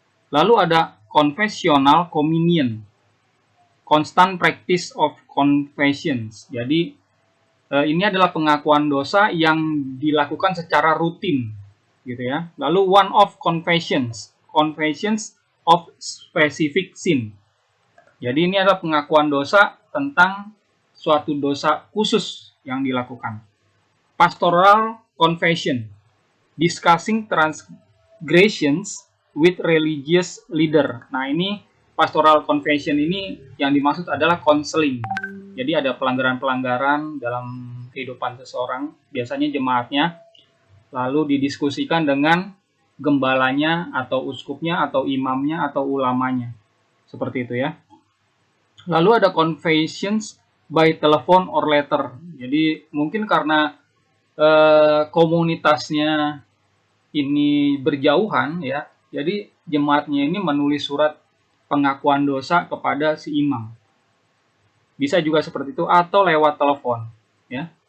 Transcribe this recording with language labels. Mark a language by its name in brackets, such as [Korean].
[Indonesian] Lalu ada [English] confessional communion, constant practice of confessions. [Indonesian] Jadi ini adalah pengakuan dosa yang dilakukan secara rutin, gitu ya. Lalu [English] one of confessions, confessions of specific sin. [Indonesian] Jadi ini adalah pengakuan dosa tentang suatu dosa khusus yang dilakukan. [English] Pastoral confession, discussing transgressions with religious leader. [Indonesian] Nah, ini pastoral confession ini yang dimaksud adalah konseling. Jadi ada pelanggaran-pelanggaran dalam kehidupan seseorang, biasanya jemaatnya, lalu didiskusikan dengan gembalanya atau uskupnya atau imamnya atau ulamanya. Seperti itu ya. Lalu ada [English] confessions by telephone or letter. [Indonesian] Jadi mungkin karena komunitasnya ini berjauhan ya, jadi jemaatnya ini menulis surat pengakuan dosa kepada si imam. Bisa juga seperti itu atau lewat telepon ya.